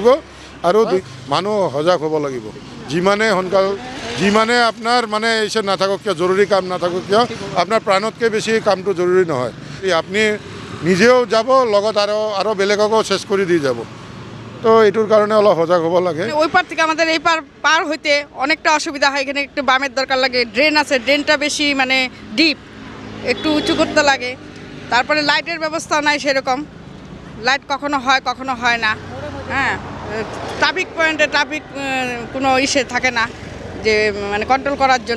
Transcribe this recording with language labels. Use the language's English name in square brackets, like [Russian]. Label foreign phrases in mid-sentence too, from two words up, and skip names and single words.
[Assamese] আৰু মানুহ সজাগ হ'ব লাগিব। যিমানে আপোনাৰ মানে ইছে নাথাকক কিয়, জৰুৰী কাম নাথাকক কিয়, আপোনাৰ প্ৰাণতকৈ বেছি কামটো জৰুৰী নহয়। আপুনি নিজেও যাব, লগত আৰু বেলেগকো চেষ্টা কৰি দি যাব। তো এইটোৰ কাৰণে অলপ সজাগ হ'ব লাগে। [Bangla] ওই পার থেকে আমাদের এই পার হইতে অনেকটা অসুবিধা হয়। এখানে একটু বামের দরকার লাগে, ড্রেন আছে, ড্রেনটা বেশি মানে ডিপ, একটু উঁচু করতে লাগে। তারপরে লাইটের ব্যবস্থাও নাই সেরকম, লাইট কখনো হয় না। হ্যাঁ, ট্রাফিক পয়েন্টে কোনো থাকে না যে মানে কন্ট্রোল করার জন্য।